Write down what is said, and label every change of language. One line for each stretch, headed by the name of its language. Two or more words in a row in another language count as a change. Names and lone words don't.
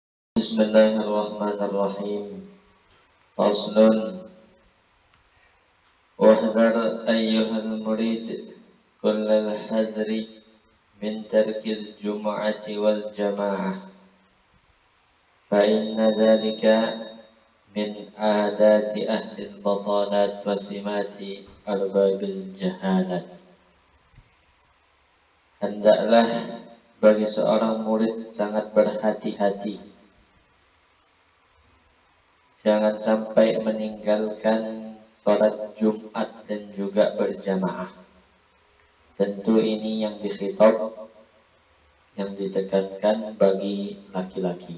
Arabic: Bismillahirrahmanirrahim. فصل. واحذر أيها المريد كل الحذر من ترك الجمعة والجماعة. فإن ذلك من عادة أهل البطالات وسمة أرباب الجهالات.
Indonesian: Hendaklah bagi seorang murid sangat berhati-hati, jangan sampai meninggalkan sholat Jumat dan juga berjamaah. Tentu ini yang dikhitab, yang ditekankan bagi laki-laki.